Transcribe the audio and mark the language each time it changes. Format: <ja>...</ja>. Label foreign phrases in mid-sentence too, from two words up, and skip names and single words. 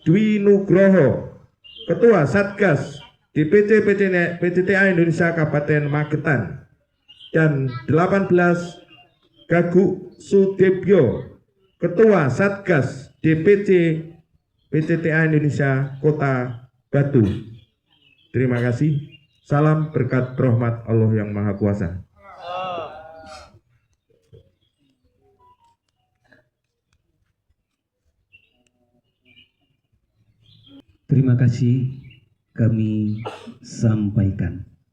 <id>Dwi Nugroho, Ketua Satgas DPC PCTA Indonesia Kabupaten Magetan, dan 18 Gaguk Sudebyo, Ketua Satgas DPC PCTA Indonesia Kota Batu. Terima kasih. Salam berkat rahmat Allah yang Maha Kuasa. Terima kasih kami sampaikan.</id>